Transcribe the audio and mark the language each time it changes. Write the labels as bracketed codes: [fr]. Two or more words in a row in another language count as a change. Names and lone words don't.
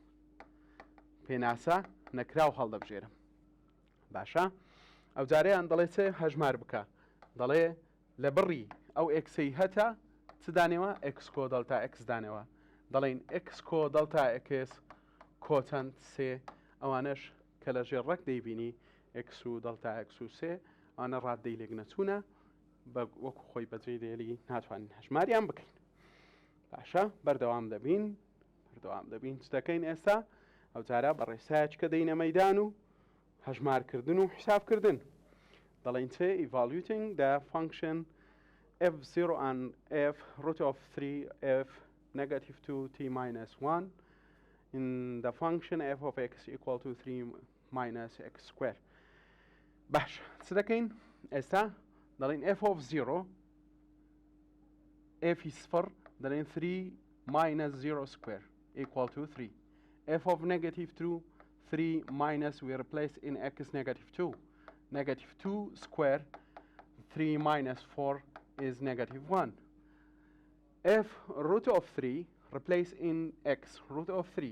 [ckb] پێناسە نەکراو هەڵدەبژێرم باشە ئەو جارەیان دەڵێ چێ هەژمار بکە دەڵێ لە بڕی ئەو ئەکسەی هەتا چ دانێەوە ئەکس کۆ دڵتا ئەکس دانەوە دەڵێن ئەکس کۆ دڵتا ئەکس کۆچەند سێ ئەوانش کە لە ژێر ڕێک دەیبینی ئەکس و دڵتا ئەکس و سێ ئەوانە ڕاددەی لێک نەچوونە بە وەکو خۆی بەجێ دێلی ناتوانین هەژماریان بکەین باشە بەردەوام دەبین چ دەکەین ئێستا ئەو جارە بە ڕێسایەک کە دەینە مەیدان و هەژمارکردن و حسابکردن دەڵێن چێ [en] evaluating the function f0 and f root of 3 f negative 2 t minus 1 in the function f of x equal to 3 minus x square. [ckb] باش سدكين استا دالين [en] f of 0 f [ckb] صفر دالين [en] 3 minus 0 square equal to 3. f of negative 2 3 minus we replace in x negative 2. Negative 2 square 3 minus 4 is negative 1. f root of 3 replace in x root of 3.